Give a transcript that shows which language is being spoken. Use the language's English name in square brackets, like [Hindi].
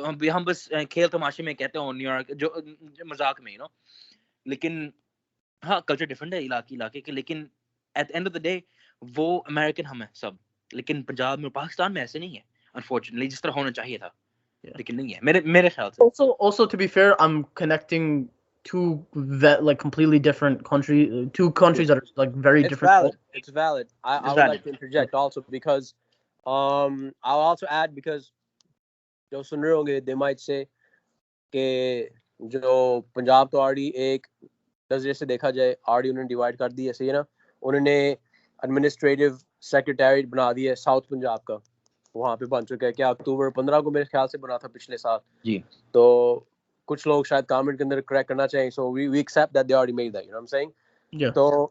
[Urdu] ہم بس کھیل تماشے میں کہتے ہیں نیو یارک جو مذاق میں نا لیکن ہاں کلچر ڈفرینٹ ہے علاقے کے لیکن [English] at end of the day [Urdu] وہ امریکن ہم ہیں سب لیکن پنجاب میں پاکستان میں ایسے نہیں ہے انفارچونیٹلی جس طرح ہونا چاہیے تھا لیکن نہیں ہے میرے خیال سے. [English] Also to be fair, I'm connecting two like completely different two countries that are like very different. It's valid. I would like to interject also because I'll also add because [Urdu] جو سن رہے ہوں گے [English] they might say [Urdu] کہ جو پنجاب تو already ایک نظریے سے دیکھا جائے آلریڈی انہوں نے ڈیوائڈ کر دی ایسے ہی نا انہوں نے ایڈمنسٹریٹو سیکریٹریٹ بنا دیا ہے ساؤتھ پنجاب کا وہاں پہ بن چکا ہے کیا اکتوبر 15 کو میرے خیال سے بنا تھا پچھلے سال جی تو کچھ لوگ شاید کامنٹ کے اندر کریکٹ کرنا چاہیں [English] so we accept that they already made that you know I am seeing [Urdu] تو